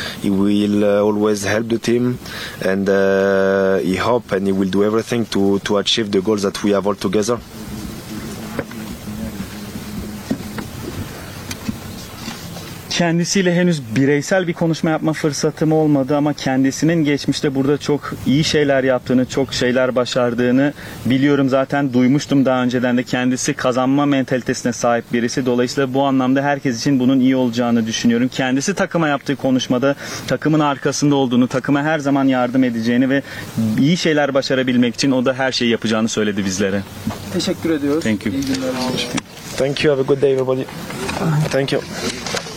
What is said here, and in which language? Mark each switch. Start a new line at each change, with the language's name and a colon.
English: He will always help the team, and he hope and he will do everything to achieve the goals that we have all together.
Turkish: Kendisiyle henüz bireysel bir konuşma yapma fırsatım olmadı ama kendisinin geçmişte burada çok iyi şeyler yaptığını, çok şeyler başardığını biliyorum. Zaten duymuştum daha önceden de, kendisi kazanma mentalitesine sahip birisi. Dolayısıyla bu anlamda herkes için bunun iyi olacağını düşünüyorum. Kendisi takıma yaptığı konuşmada takımın arkasında olduğunu, takıma her zaman yardım edeceğini ve iyi şeyler başarabilmek için o da her şeyi yapacağını söyledi bizlere. Teşekkür ediyoruz.
English: Thank you.
Turkish: İyi günler abi.
English: Thank you. Have a good day everybody. Thank you.